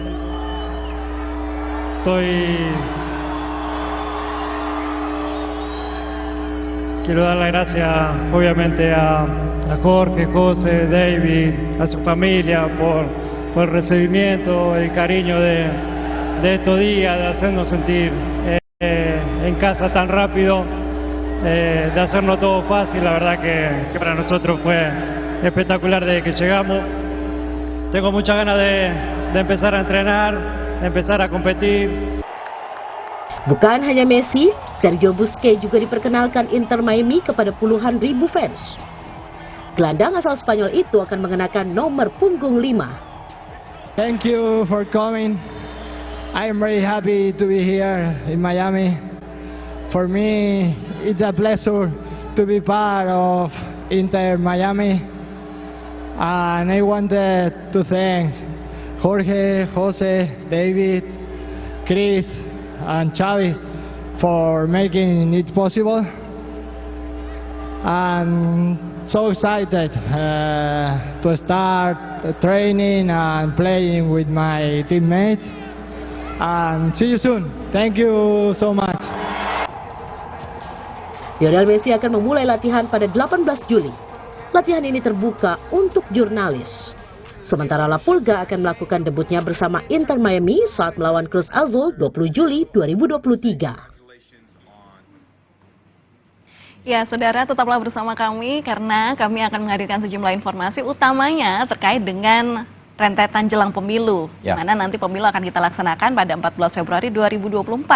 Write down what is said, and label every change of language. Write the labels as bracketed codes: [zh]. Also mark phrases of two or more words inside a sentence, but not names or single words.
[es] Quiero dar las gracias obviamente a Jorge, José, David, a su familia por el recibimiento, el cariño de estos días, de hacernos sentir en casa tan rápido. de hacernos todo fácil. La verdad que para nosotros fue espectacular desde que llegamos. Tengo muchas ganas de empezar a entrenar, de empezar a competir. [id] Bukan hanya Messi, Sergio Busquets juga diperkenalkan Inter Miami kepada puluhan ribu fans. Gelandang asal Spanyol itu akan mengenakan nomor punggung 5. [en] Thank you for coming. I am very happy to be here in Miami. For me, it's a pleasure to be part of Inter Miami. And I wanted to thank Jorge, Jose, David, Chris, and Xavi for making it possible. And so excited to start training and playing with my teammates. And see you soon. Thank you so much. [id] Lionel Messi akan memulai latihan pada 18 Juli. Latihan ini terbuka untuk jurnalis. Sementara La Pulga akan melakukan debutnya bersama Inter Miami saat melawan Cruz Azul 20 Juli 2023. Ya, saudara, tetaplah bersama kami karena kami akan menghadirkan sejumlah informasi utamanya terkait dengan rentetan jelang pemilu, di mana nanti pemilu akan kita laksanakan pada 14 Februari 2024.